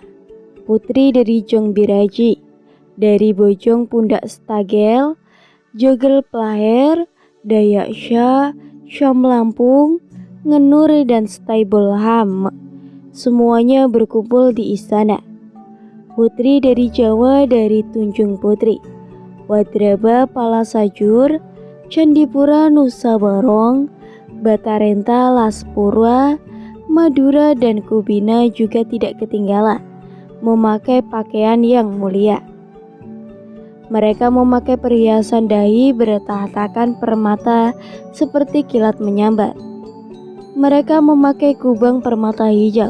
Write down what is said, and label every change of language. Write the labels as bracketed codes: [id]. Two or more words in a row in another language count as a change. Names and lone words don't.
[id] Putri dari Jongbiraji, dari Bojong Pundak Stagel, Jogel Plaher, Dayak Syah, Syam Lampung, Ngenur dan Staibolham. Semuanya berkumpul di istana. Putri dari Jawa dari Tunjung Putri, Wadraba Palasajur, Candipura Nusa Barong, Batarenta Laspurwa, Madura dan Kubina juga tidak ketinggalan memakai pakaian yang mulia. Mereka memakai perhiasan dahi bertahtakan permata seperti kilat menyambar. Mereka memakai kubang permata hijau.